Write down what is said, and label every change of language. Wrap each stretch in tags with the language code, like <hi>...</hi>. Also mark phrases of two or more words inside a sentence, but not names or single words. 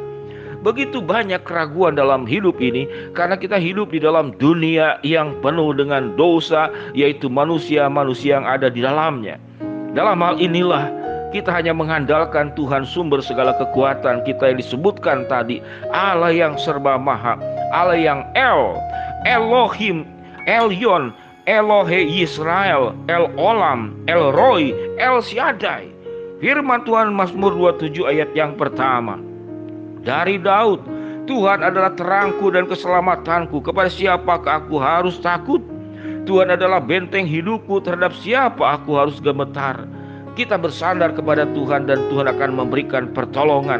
<id>Begitu banyak keraguan dalam hidup ini, karena kita hidup di dalam dunia yang penuh dengan dosa, yaitu manusia-manusia yang ada di dalamnya. Dalam hal inilah kita hanya mengandalkan Tuhan sumber segala kekuatan kita yang disebutkan tadi, Allah yang serba maha, Allah yang Elohim, Elyon, Elohe Yisrael, El Olam, El Roy, El Shaddai. Firman Tuhan Mazmur 27 ayat yang pertama. Dari Daud, Tuhan adalah terangku dan keselamatanku, kepada siapakah aku harus takut? Tuhan adalah benteng hidupku, terhadap siapa aku harus gemetar? Kita bersandar kepada Tuhan dan Tuhan akan memberikan pertolongan.</id>